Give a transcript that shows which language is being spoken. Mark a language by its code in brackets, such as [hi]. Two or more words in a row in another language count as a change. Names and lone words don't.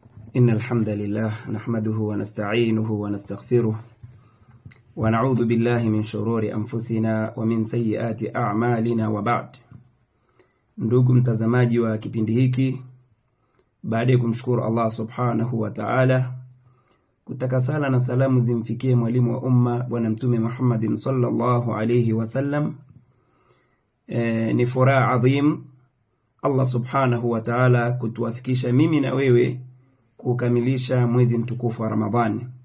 [ar] إن الحمد لله نحمده ونستعينه ونستغفره ونعوذ بالله من شرور أنفسنا ومن سيئات أعمالنا وبعد. [sw] Ndugu mtazamaji wa kipindi hiki, baada ya kumshukuru Allah [ar] سبحانه وتعالى, [sw] kutaka sala na salamu zimfikie mwalimu wa umma bwana mtume Muhammad [ar] صلى الله عليه وسلم, [sw] ni furaha adhim Allah [ar] سبحانه وتعالى [sw] kutuwafikisha mimi na wewe kukamilisha mwezi mtukufu wa Ramadhani.